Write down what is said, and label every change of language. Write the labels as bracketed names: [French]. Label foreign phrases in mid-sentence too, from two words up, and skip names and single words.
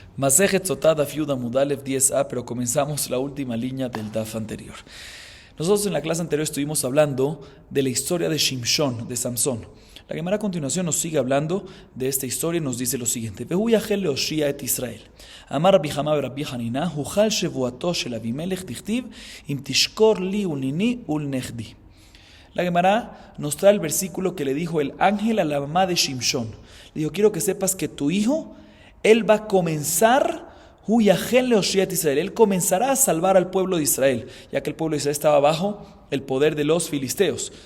[Hebrew] מסכת סוטה דף י עמוד א [Spanish] 10a, pero comenzamos la última línea del Daf anterior. Nosotros en la clase anterior estuvimos hablando de la historia de Shimshon, de Samson. La Gemara a continuación nos sigue hablando de esta historia y nos dice lo siguiente: [Hebrew] והוא יחל להושיע את ישראל. אמר רבי חמא רבי חנינא, הוחל שבועתו של אבימלך דכתיב, אם תשקר לי ולניני ולנכדי. [Spanish] La Gemara nos trae el versículo que le dijo el ángel a la mamá de Shimshon. Le dijo: quiero que sepas que tu hijo, él va a comenzar, él comenzará a salvar al pueblo de Israel, ya que el pueblo de Israel estaba bajo el poder de los filisteos, ¿sí?